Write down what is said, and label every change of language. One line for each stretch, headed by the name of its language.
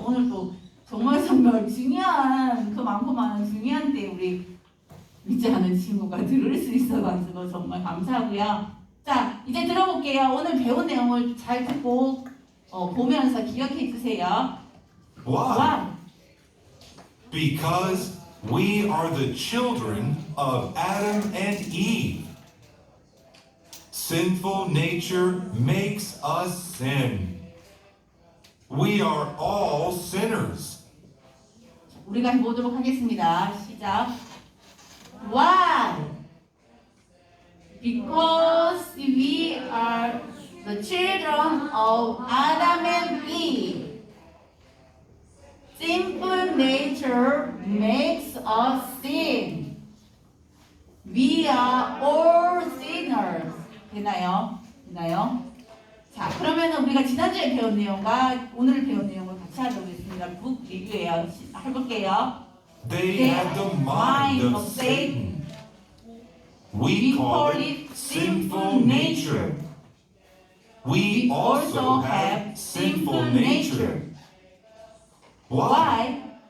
Korean: 오늘 또 정말 중요한 그 많고 많은 중요한 때 우리 믿지 않은 친구가 들을 수 있어가지고 정말 감사하고요. 자, 이제 들어볼게요. 오늘 배운 내용을 잘 듣고 보면서 기억해 주세요.
English: Why? Why? Because we are the children of Adam and Eve. Sinful nature makes us sin. We are all sinners.
Korean: 우리가 해보도록 하겠습니다. 시작.
English: Why? Because we are the children of Adam and Eve. Sinful nature makes us sin. We are all sinners.
Korean: 되나요? 자, 그러면 우리가 지난주에 배운 내용과 오늘 배운 내용을 같이 하도록하겠습니다. 북 리뷰예요. 해볼게요.
English: They had the mind of Satan. We call it sinful nature. We also have sinful nature. Why? Why?